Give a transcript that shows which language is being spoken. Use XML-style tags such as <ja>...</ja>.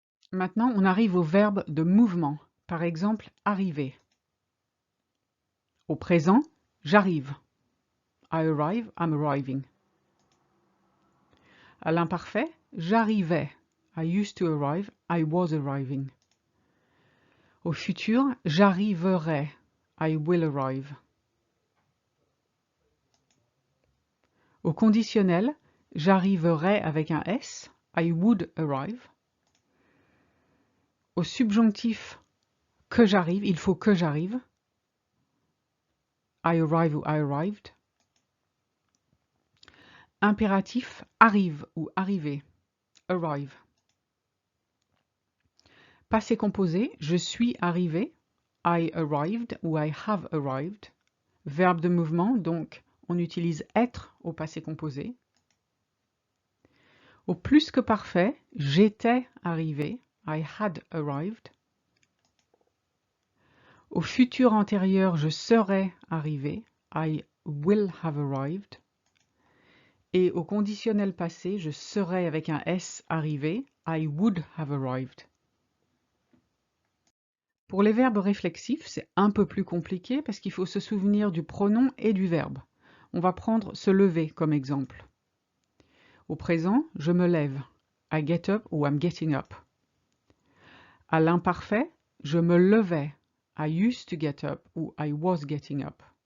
<fr>Maintenant, on arrive au verbe de mouvement. Par exemple, arriver. Au présent, j'arrive.</fr> <en>I arrive, I'm arriving.</en> <fr>À l'imparfait, j'arrivais.</fr> <en>I used to arrive, I was arriving.</en> <fr>Au futur, j'arriverai.</fr> <en>I will arrive.</en> <fr>Au conditionnel, j'arriverai avec un S.</fr> <en>I would arrive.</en> <fr>Au subjonctif, que j'arrive, il faut que j'arrive.</fr> <en>I arrive ou I arrived.</en> <fr>Impératif, arrive ou arriver. Arrive. Passé composé, je suis arrivé.</fr> <en>I arrived ou I have arrived.</en> <fr>Verbe de mouvement, donc on utilise être au passé composé. Au plus que parfait, j'étais arrivé.</fr> <en>I had arrived.</en> <fr>Au futur antérieur, je serais arrivé.</fr> <en>I will have arrived.</en> <fr>Et au conditionnel passé, je serais avec un S arrivé.</fr> <en>I would have arrived.</en> <fr>Pour les verbes réflexifs, c'est un peu plus compliqué parce qu'il faut se souvenir du pronom et du verbe. On va prendre se lever comme exemple. Au présent, je me lève.</fr> <en>I get up ou I'm getting up.</en> <fr>À l'imparfait, je me levais.</fr> <en>I used to get up ou I was getting up.</en>